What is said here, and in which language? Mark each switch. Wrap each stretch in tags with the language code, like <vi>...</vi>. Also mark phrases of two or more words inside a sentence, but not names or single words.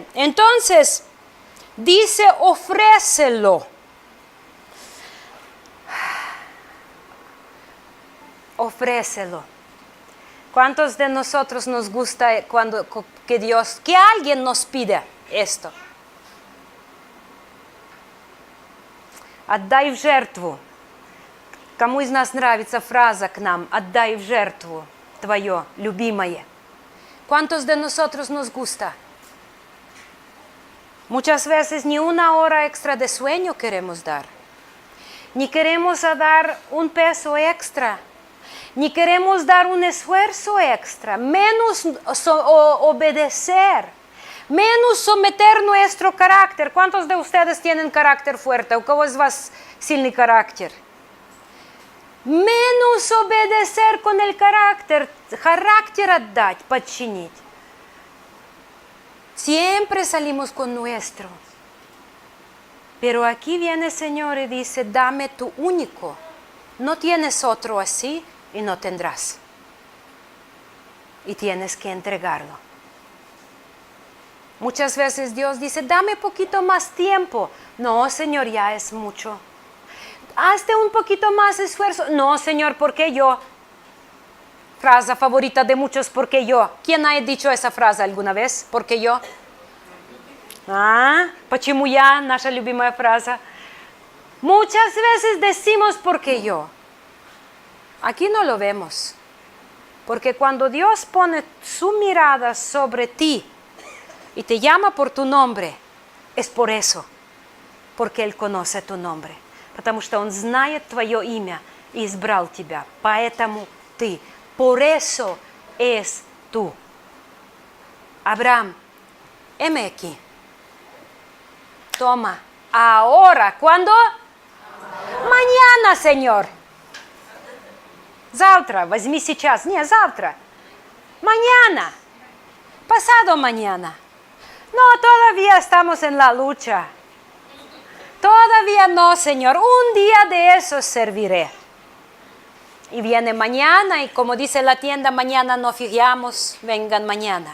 <es>Entonces, dice, ofrécelo. Ofrécelo. ¿Cuántos de nosotros nos gusta que alguien nos pida esto?</es> <ru>Отдай в жертву. Кому из нас нравится фраза к нам? Отдай в жертву твое, любимое.</ru> <es>¿Cuántos de nosotros nos gusta? Muchas veces ni una hora extra de sueño queremos dar. Ni queremos dar un peso extra. Ni queremos dar un esfuerzo extra. Menos obedecer. Menos someter nuestro carácter. ¿Cuántos de ustedes tienen carácter fuerte?</es> <ru>¿У кого из вас сильный характер?</ru> <es>Menos obedecer con el carácter.</es> <ru>Характер отдать, подчинить.</ru> <es>Siempre salimos con nuestro. Pero aquí viene el Señor y dice, dame tu único. No tienes otro así y no tendrás. Y tienes que entregarlo. Muchas veces Dios dice, dame poquito más tiempo. No, Señor, ya es mucho. Hazte un poquito más esfuerzo. No, Señor, ¿por qué yo? Frase favorita de muchos, ¿por qué yo? ¿Quién ha dicho esa frase alguna vez? ¿Por qué yo?</es> <ru>Почему я? Наша любимая фраза.</ru> <es>Muchas veces decimos, ¿por qué yo? Aquí no lo vemos. Porque cuando Dios pone su mirada sobre ti, y te llama por tu nombre, es por eso, porque Él conoce tu nombre,</es> <ru>потому что Он знает твое имя и избрал тебя, поэтому ты,</ru> <es>por eso es tú. Abraham, heme aquí, toma, ahora, ¿cuándo? Mañana, Señor.</es> <ru>Завтра, возьми сейчас, не, завтра,</ru> <es>mañana, pasado mañana. No, todavía estamos en la lucha. Todavía no, Señor. Un día de eso serviré. Y viene mañana y como dice la tienda, mañana no fiamos, vengan mañana.</es>